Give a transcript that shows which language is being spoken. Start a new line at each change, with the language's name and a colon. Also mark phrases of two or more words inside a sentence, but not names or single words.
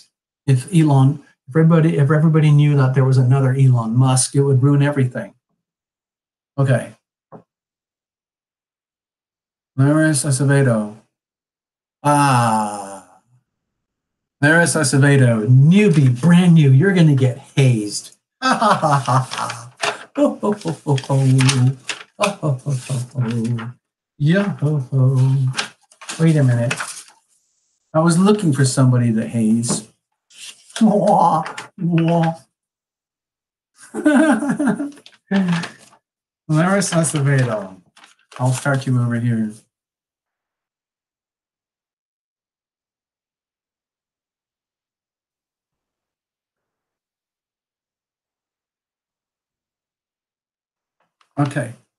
English: If everybody knew that there was another Elon Musk, it would ruin everything. Okay. Laris Acevedo. Laris Acevedo, newbie, brand new. You're going to get hazed. Ha ha ha ha ha. Oh, ho, ho, ho, ho. Oh, ho, ho, ho, ho. Yeah, ho, ho. Wait a minute. I was looking for somebody to haze. Wah, wah. Laris Acevedo. I'll start you over here. Okay.